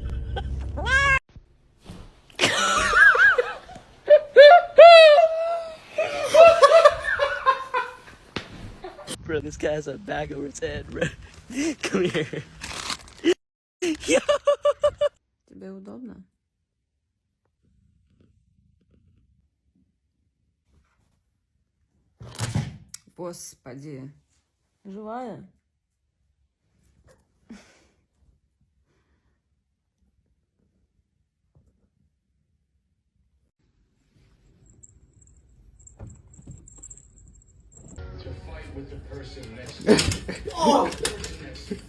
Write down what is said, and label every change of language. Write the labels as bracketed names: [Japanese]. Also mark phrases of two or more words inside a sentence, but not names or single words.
[English] Bro, this guy has a bag over its head, bro. Come here. Yo. [Russian] Тебе удобно? Господи. Живая? [English] To fight with the person next to you. Oh! The person next to you.